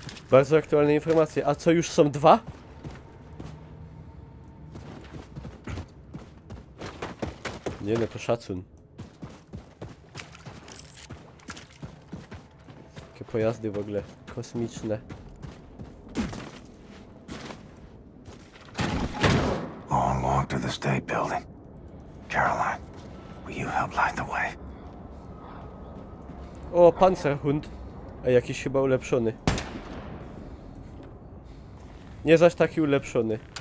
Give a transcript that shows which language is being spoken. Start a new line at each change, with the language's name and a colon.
Polish: Bardzo aktualne informacje. A co, już są 2? Nie no, to szacun. Jakie pojazdy w ogóle kosmiczne.
English: Long walk to the state building. Caroline, will you help light the way?
Polish: O, Panzerhund. A jakiś chyba ulepszony. Nie zaś taki ulepszony.